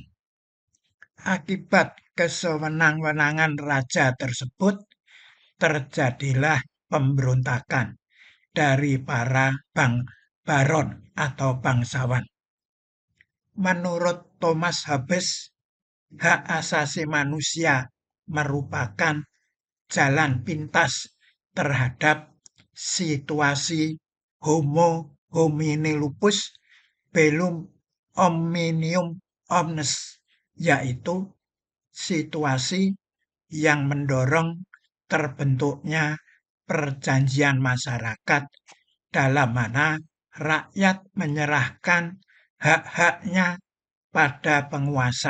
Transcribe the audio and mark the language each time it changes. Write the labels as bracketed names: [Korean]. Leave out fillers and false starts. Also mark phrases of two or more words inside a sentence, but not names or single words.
[Indonesian] Akibat kesewenang-wenangan raja tersebut, terjadilah pemberontakan dari para baron atau bangsawan. Menurut Thomas Hobbes, hak asasi manusia merupakan jalan pintas terhadap situasi [Latin] homo homini lupus bellum omnium omnes, [Indonesian] yaitu situasi yang mendorong terbentuknya perjanjian masyarakat dalam mana rakyat menyerahkan hak-haknya pada penguasa.